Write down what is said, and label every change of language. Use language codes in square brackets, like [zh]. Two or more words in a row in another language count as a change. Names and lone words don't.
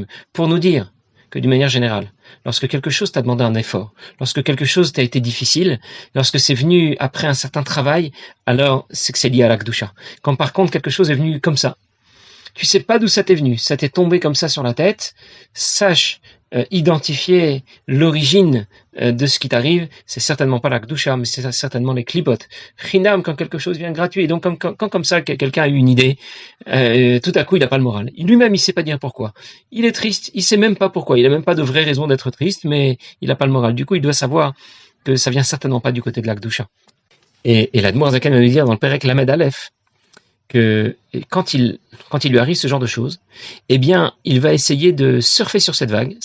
[fr] Pour nous dire que d'une manière générale, lorsque quelque chose t'a demandé un effort, lorsque quelque chose t'a été difficile, lorsque c'est venu après un certain travail, alors c'est que c'est lié à la Kedusha. Quand par contre quelque chose est venu comme ça, tu sais pas d'où ça t'est venu, ça t'est tombé comme ça sur la tête, sache identifier l'origine de ce qui t'arrive, c'est certainement pas la Kedusha, mais c'est certainement les klipot. Chinam, quand quelque chose vient gratuit, et donc quand comme ça quelqu'un a eu une idée, tout à coup il n'a pas le moral. Lui-même il sait pas dire pourquoi. Il est triste, il sait même pas pourquoi, il a même pas de vraie raison d'être triste, mais il n'a pas le moral. Du coup il doit savoir que ça vient certainement pas du côté de la Kedusha. Et l'Admour Zaken va nous dire dans le [he] פרק למד אלף [fr] que quand il lui arrive ce genre de choses, eh bien, il va essayer de surfer sur cette vague.